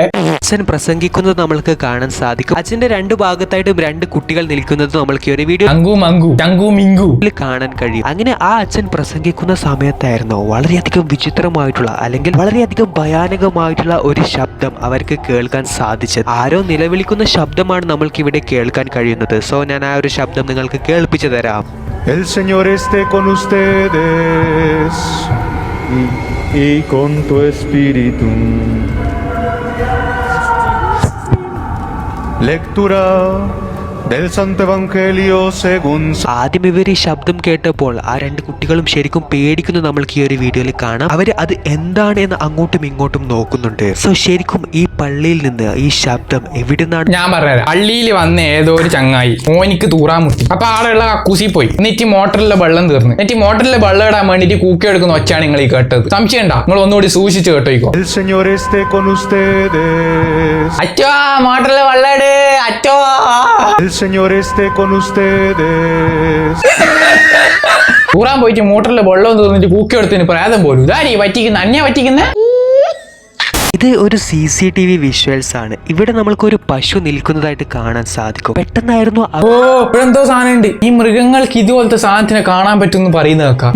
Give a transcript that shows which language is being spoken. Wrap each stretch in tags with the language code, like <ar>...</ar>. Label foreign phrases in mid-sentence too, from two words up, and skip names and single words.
<ml>അച്ഛൻ പ്രസംഗിക്കുന്നത് നമ്മൾക്ക് കാണാൻ സാധിക്കും. അച്ഛന്റെ രണ്ട് ഭാഗത്തായിട്ടും രണ്ട് കുട്ടികൾ നിൽക്കുന്നത് നമ്മൾക്ക് ഈ ഒരു വീഡിയോ കാണാൻ കഴിയും. അങ്ങനെ ആ അച്ഛൻ പ്രസംഗിക്കുന്ന സമയത്തായിരുന്നു വളരെയധികം വിചിത്രമായിട്ടുള്ള അല്ലെങ്കിൽ വളരെയധികം ഭയാനകമായിട്ടുള്ള ഒരു ശബ്ദം അവർക്ക് കേൾക്കാൻ സാധിച്ചത്. ആരോ നിലവിളിക്കുന്ന ശബ്ദമാണ് നമ്മൾക്ക് ഇവിടെ കേൾക്കാൻ കഴിയുന്നത്. സോ ഞാൻ ആ ഒരു ശബ്ദം നിങ്ങൾക്ക് കേൾപ്പിച്ചു തരാം.</ml> <es>El Señor esté con ustedes y con tu espíritu. Lectura del Santo Evangelio según.</es> <ml>ആദ്യം ഇവർ ഈ ശബ്ദം കേട്ടപ്പോൾ ആ രണ്ട് കുട്ടികളും ശരിക്കും പേടിക്കുന്നു. നമ്മൾക്ക് ഈ ഒരു വീഡിയോയിൽ കാണാം. അവര് അത് എന്താണ് എന്ന് അങ്ങോട്ടും ഇങ്ങോട്ടും നോക്കുന്നുണ്ട്. സോ ശരിക്കും ഈ പള്ളിയിൽ നിന്ന് ഈ ശബ്ദം എവിടെ നിന്നാണ്? ഞാൻ പറഞ്ഞത്, പള്ളിയിൽ വന്ന ഏതോ ഒരു ചങ്ങായി ഓനിക്ക് തൂറാൻ മുട്ടി. അപ്പൊ ആടെയുള്ള കക്കൂസി പോയി. എന്നിട്ട് മോട്ടറിലെ വെള്ളം തീർന്നു. എന്നിട്ട് മോട്ടറിലെ വെള്ളം ഇടാൻ വേണ്ടിട്ട് കൂക്കി എടുക്കുന്ന ഒച്ചാണ് നിങ്ങൾ ഈ കേട്ടത്. സംശയം ഉണ്ടാ? നിങ്ങൾ ഒന്നുകൂടി സൂക്ഷിച്ച് കേട്ടോയിക്കോ.</ml> <es>El Señor esté con ustedes.</es> <ml>അച്ചോ, മോട്ടറിലെ വെള്ളം ഇട് അച്ചോ.</ml> <es>El Señor esté con ustedes.</es> <ml>തൂറാൻ പോയിട്ട് മോട്ടറിലെ വെള്ളം തീർന്നിട്ട് കൂക്കി എടുത്തതിന് പ്രേതം പോലും. ഇതാരീ പറ്റിക്കുന്ന അന്യ പറ്റിക്കുന്ന. ഇത് ഒരു CCTV വിഷ്വൽസ് ആണ്. ഇവിടെ നമ്മൾക്കൊരു പശു നിൽക്കുന്നതായിട്ട് കാണാൻ സാധിക്കും. പെട്ടെന്നായിരുന്നു എന്തോ സാധനം ഉണ്ട്. ഈ മൃഗങ്ങൾക്ക് ഇതുപോലത്തെ സാധനത്തിനെ കാണാൻ പറ്റുമെന്ന് പറയുന്നത് കേൾക്കാം.</ml>